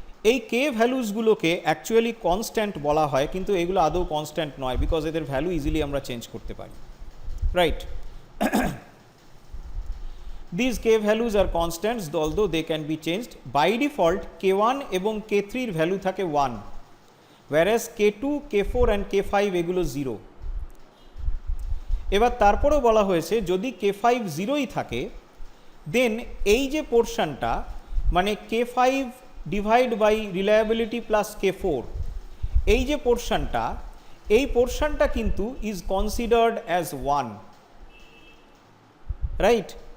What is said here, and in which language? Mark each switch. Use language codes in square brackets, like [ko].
[bn] এই কে ভ্যালুসগুলোকে actually constant বলা হয়, কিন্তু এগুলো আদৌ কনস্ট্যান্ট নয়, বিকজ এদের ভ্যালু ইজিলি আমরা চেঞ্জ করতে পারি, right. [en] These k values are constants, although they can be changed. By default K1 এবং K3 এর value থাকে 1, whereas K2, K4 and K5 এগুলো 0। [bn] এবার তারপরেও বলা হয়েছে যদি K5 0ই থাকে, দেন এই যে পোর্শনটা মানে K5 divide by reliability plus K4, এই যে পোর্শনটা, এই পোর্শনটা কিন্তু ইজ কনসিডার্ড অ্যাজ 1, রাইট।